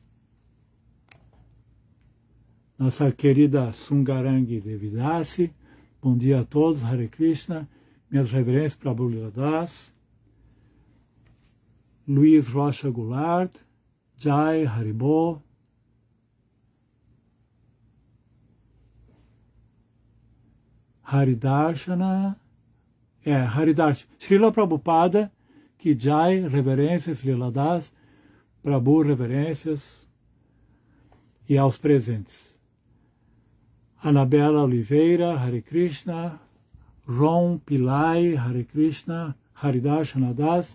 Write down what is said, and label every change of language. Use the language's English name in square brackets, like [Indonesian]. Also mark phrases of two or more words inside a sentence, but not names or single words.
[Portuguese] Nossa querida Sungarangi Devidasi, Bom dia a todos, Hare Krishna. Minhas reverências para Prabhu Lila Das. Luiz Rocha Goulart. Jai Haribo. Haridarshana. Haridarshana. Srila Prabhupada, que Jai, reverências, Lila Das. Prabhu, reverências. E aos presentes. Anabela Oliveira, Hare Krishna. Ron Pillai, Hare Krishna. Haridarshana Das.